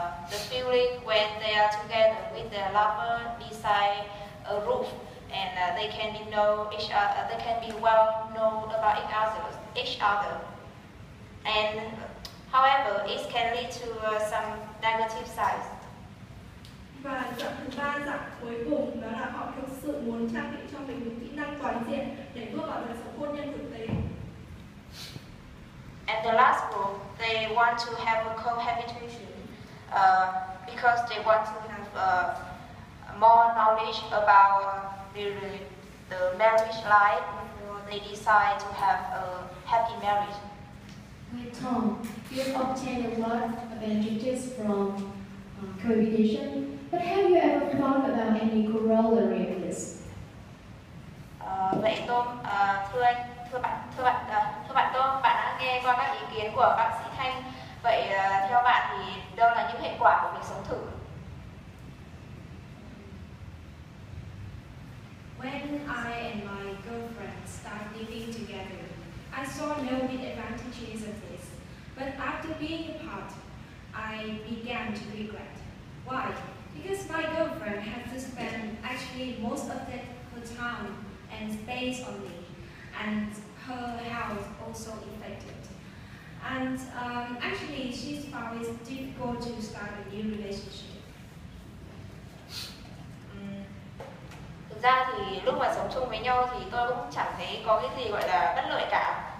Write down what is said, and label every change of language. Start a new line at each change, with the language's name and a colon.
English: the feeling when they are together with their lover beside a roof, and they can be well known about each other. And however, it can lead to some negative sides.
Vietnamese: Và dạng thứ ba, dạng cuối cùng, đó là họ thực sự muốn trang bị cho mình những kỹ năng toàn diện để bước vào đời sống hôn nhân thực tế.
English: And the last group, they want to have a cohabitation because they want to have more knowledge about the marriage life before they decide to have a happy marriage. Wait, Tom, you've obtained a lot of advantages from cohabitation, but have you ever thought about any corollary of this?
Vietnamese: Vậy Tom, thưa bạn Tom, bạn đã nghe qua các ý kiến của bác sĩ Thanh. Vậy theo bạn thì đâu là những hệ quả của việc sống thử?
English: When I and my girlfriend started living together, I saw no advantages of this. But after being apart, I began to regret. Why? Because my girlfriend had to spend actually most of her time and space on me, and her health also affected. And actually, she's found it difficult to start a new relationship.
Vietnamese: Thực ra thì lúc mà sống chung với nhau thì tôi cũng chẳng thấy có cái gì gọi là bất lợi cả.